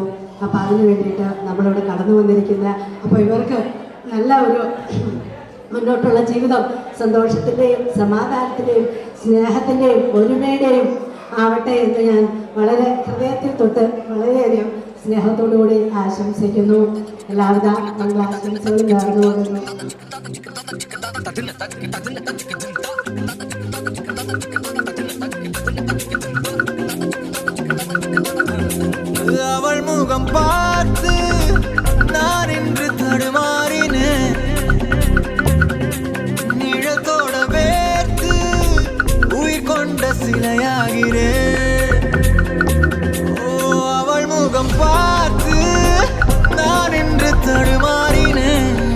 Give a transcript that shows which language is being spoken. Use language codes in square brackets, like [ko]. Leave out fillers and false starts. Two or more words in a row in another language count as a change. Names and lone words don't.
[ml] അപ്പോൾ അതിന് വേണ്ടിയിട്ട് നമ്മളിവിടെ കടന്നു വന്നിരിക്കുന്ന, അപ്പോൾ ഇവർക്ക് നല്ല ഒരു മുന്നോട്ടുള്ള ജീവിതം സന്തോഷത്തിൻ്റെയും സമാധാനത്തിൻ്റെയും സ്നേഹത്തിൻ്റെയും ഒരുമയുടെയും ആവട്ടെ എന്ന് ഞാൻ വളരെ ഹൃദയത്തിൽ തൊട്ട് വളരെയധികം സ്നേഹത്തോടുകൂടി ആശംസിക്കുന്നു. എല്ലാവിധ ആശംസകളും നേർന്നു കൊള്ളുന്നു. [ta] அவள் முகம் பார்த்து நான் இன்று தடுமாறினேன் நிழத்தோட வேர்த்து உயிர் கொண்ட சிலையாகிறேன் அவள் முகம் பார்த்து நான் இன்று தடுமாறினேன்